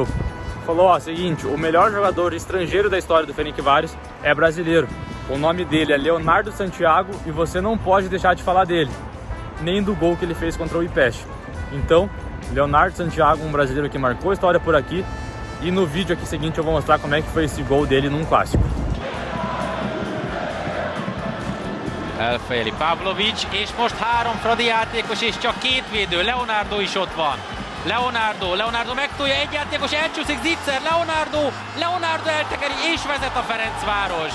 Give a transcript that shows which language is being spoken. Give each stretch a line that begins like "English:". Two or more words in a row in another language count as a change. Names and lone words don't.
Portuguese: Falou, ó, seguinte, o melhor jogador estrangeiro da história do Ferencváros é brasileiro. O nome dele é Leonardo Santiago e você não pode deixar de falar dele, nem do gol que ele fez contra o Újpest. Então, Leonardo Santiago, um brasileiro que marcou a história por aqui, e no vídeo aqui seguinte eu vou mostrar como é que foi esse gol dele num clássico.
Hungarian: Elfejeli Pavlovic, és most 3 Fradi játékos és csak 2 védő. Leonardo is ott van. Leonardo megtolja, egy játékos elcsúszik, Zicser, Leonardo eltekeri és vezet a Ferencváros.